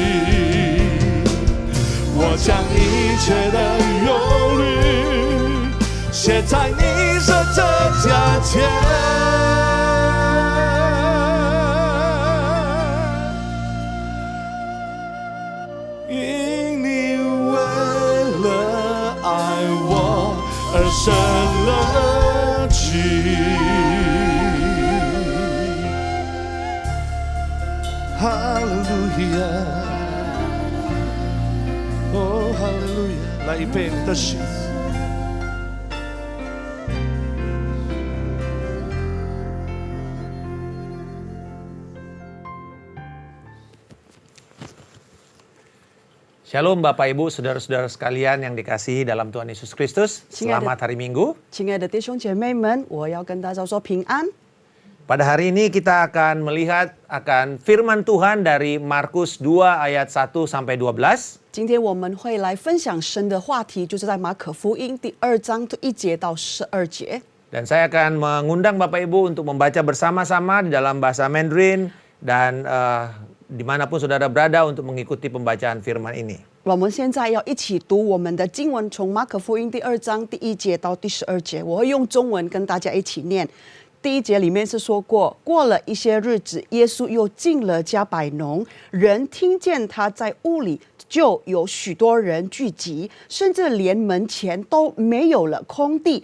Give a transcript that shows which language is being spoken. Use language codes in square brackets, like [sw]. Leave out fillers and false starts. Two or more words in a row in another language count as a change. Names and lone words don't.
[zh] 我将一切的忧虑写在你十字架前，因你为了爱我而舍了己。哈利路亚。哦，哈利路亚！来预备你的心。 [id] Shalom Bapak Ibu, Saudara-saudara sekalian yang dikasihi dalam Tuhan Yesus Kristus. Selamat hari Minggu. [zh] 亲爱的弟兄姐妹们，我要跟大家说平安。 [id] Pada hari ini kita akan melihat akan firman Tuhan dari Markus 2 ayat 1 sampai 12. [zh] 今天我们会来分享神的话题，就是在马可福音第2章1节到12节。 [id] Dan saya akan mengundang Bapak Ibu untuk membaca bersama-sama di dalam bahasa Mandarin dan dimanapun saudara berada untuk mengikuti pembacaan firman ini. [zh] 我们现在要一起读我们的经文，从马可福音第2章第1节到第12节。我会用中文跟大家一起念。第1节里面是说过，过了一些日子，耶稣又进了迦百农，人听见他在屋里，就有许多人聚集，甚至连门前都没有了空地。